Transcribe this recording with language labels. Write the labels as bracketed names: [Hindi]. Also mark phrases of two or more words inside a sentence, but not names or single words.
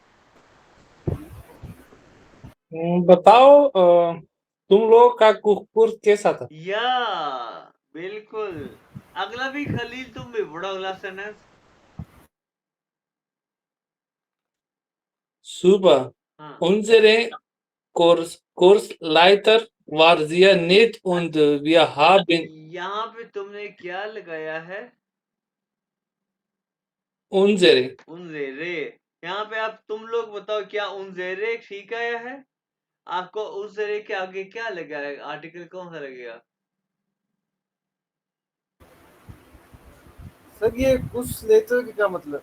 [Hindi] बताओ तुम लोगों का कोर्स कैसा था? या बिल्कुल, अगला भी खलील, तुम भी बड़ा अगला सेंटेंस। [German] Super. [Hindi] हाँ [German] Unsere Kursleiter war sehr nett und wir haben [Hindi] यहाँ पे तुमने क्या लगाया है? [German] unsere [Hindi] उनजेरे। यहाँ पे आप तुम लोग बताओ क्या उनजेरे ठीक आया है? आपको उनजेरे के आगे क्या लगा है? आर्टिकल कौन सा लगेगा? सर ये कुछ लेटर का क्या मतलब